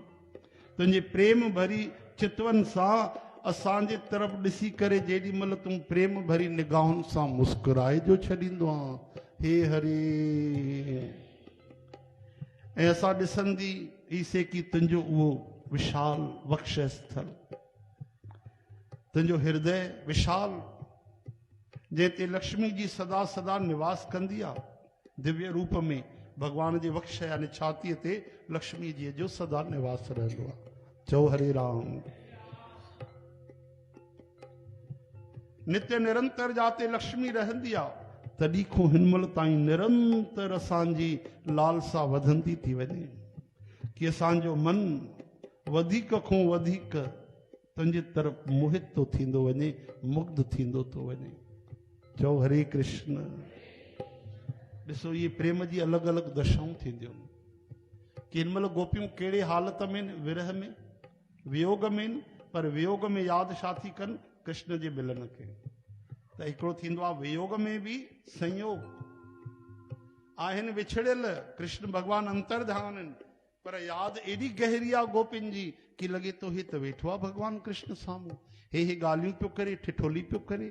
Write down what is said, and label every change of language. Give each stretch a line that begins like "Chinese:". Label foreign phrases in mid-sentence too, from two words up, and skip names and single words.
Sindhi: तुंहिंजे प्रेम भरी चितवन सां असांजे तरफ़ ॾिसी करे जेॾीमहिल तूं प्रेम भरी निगाहुनि सां मुस्कुराए जो छॾींदो आहे। हे हरे। ऐं असां ॾिसंदी ईसे की तुंहिंजो उहो विशाल वक्षस्थल, तुंहिंजो हृदय विशाल, जंहिं ते लक्ष्मी जी सदा सदा निवास कंदी आहे। दिव्य रूप में भगवान जे वक्ष यानी छातीअ ते लक्ष्मी जी जो सदा निवास रहंदो आहे। चओ हरे राम। नित्य निरंतर जाते लक्ष्मी रहंदी आहे, तॾहिं खां हिनमहिल ताईं निरंतर असांजी लालसा वधंदी थी वञे कि असांजो मन वधीक खां वधीक तुंहिंजे तरफ़ मोहित थो थींदो वञे, मुग्ध थींदो थो वञे। चओ हरे कृष्ण। ॾिसो इहे प्रेम जी अलॻि अलॻि दशाऊं थींदियूं आहिनि कि हिनमहिल गोपियूं कहिड़े हालत में आहिनि, विरह में, वियोग में आहिनि, पर वियोग में यादि छा थी कनि, कृष्ण जे मिलन खे। त हिकिड़ो थींदो आहे वियोग में बि संयोग आहिनि, विछड़ियल कृष्ण भगवान अंतर्ध्यान आहिनि, पर यादि एॾी गहरी आहे गोपिन जी कि लॻे थो हे त वेठो आहे भगवान कृष्ण साम्हूं, हे ॻाल्हियूं पियो करे, ठिठोली पियो करे।